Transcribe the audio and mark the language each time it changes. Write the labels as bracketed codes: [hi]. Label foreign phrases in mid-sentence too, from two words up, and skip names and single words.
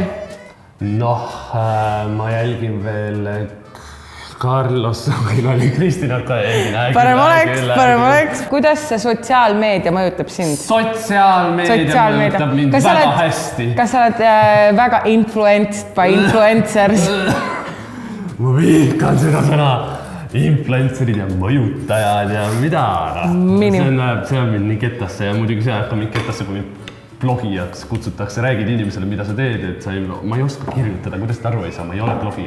[et] Noh, ma jälgin veel Carlos, meil oli Kristina ka jälgin. Parem oleks. Kuidas see sotsiaalmeedia mõjutab sind? Sotsiaalmeedia mõjutab mind väga hästi. Kas sa oled väga [en] influenced by influencers? [et] Ma viikan seda sõna. Influencerid ja mõjutajad ja mida. See on mind nii ketasse ja muidugi see hakkab mind ketasse, kui mind blogijaks kutsutakse, räägid inimesele, mida sa teed, et ma ei oska kirjutada, kuidas ta aru ei saa, ma ei ole blogija.